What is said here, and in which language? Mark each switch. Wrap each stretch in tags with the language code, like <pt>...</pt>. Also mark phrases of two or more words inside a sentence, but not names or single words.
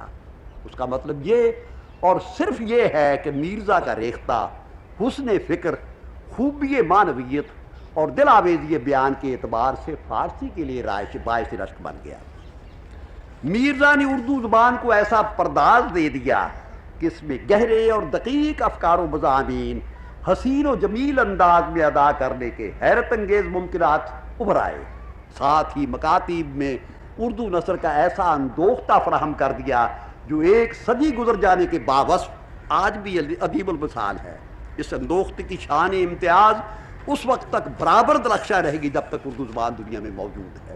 <ur>اس کا مطلب یہ اور صرف یہ ہے کہ میرزا کا ریختہ حسن فکر، خوبی معنویت اور دل آویزی بیان کے اعتبار سے فارسی کے لیے باعث رشک بن گیا۔ میرزا نے اردو زبان کو ایسا پرداز دے دیا کہ اس میں گہرے اور دقیق افکار و مضامین حسین و جمیل انداز میں ادا کرنے کے حیرت انگیز ممکنات ابھر آئے، ساتھ ہی مکاتیب میں اردو نثر کا ایسا اندوختہ فراہم کر دیا جو ایک صدی گزر جانے کے باوصف آج بھی ادیب المثال ہے۔ اس اندوخت کی شان امتیاز اس وقت تک برابر درخشاں رہے گی جب تک اردو زبان دنیا میں موجود ہے۔</ur>